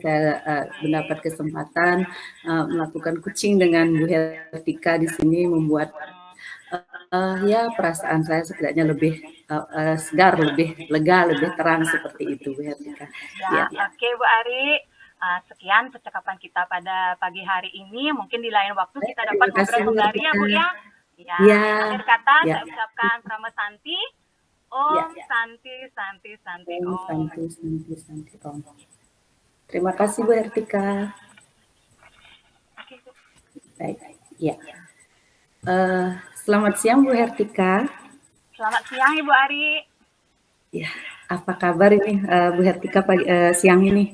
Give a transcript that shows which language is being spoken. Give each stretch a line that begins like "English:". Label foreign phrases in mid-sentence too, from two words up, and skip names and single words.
Indonesian: Saya mendapat kesempatan melakukan coaching dengan Bu Hertika di sini, membuat ya perasaan saya setidaknya lebih segar, lebih lega, lebih terang seperti itu Bu Hertika. Ya, oke Bu Ari. Sekian percakapan kita pada pagi hari ini. Mungkin di lain waktu kita dapat ngobrol kembali ya Bu ya. Ya, akhir kata saya ucapkan Prama Santi.
Sanskrit: ॐ शान्तिः शान्तिः शान्तिः ॐ. शान्तिः शान्तिः शान्तिः ॐ.
Indonesian: Terima kasih Bu Hertika. Oke, Bu. Baik, ya. Selamat siang Bu Hertika. Selamat siang Ibu Ari. Ya, apa kabar ini Bu Hertika siang ini?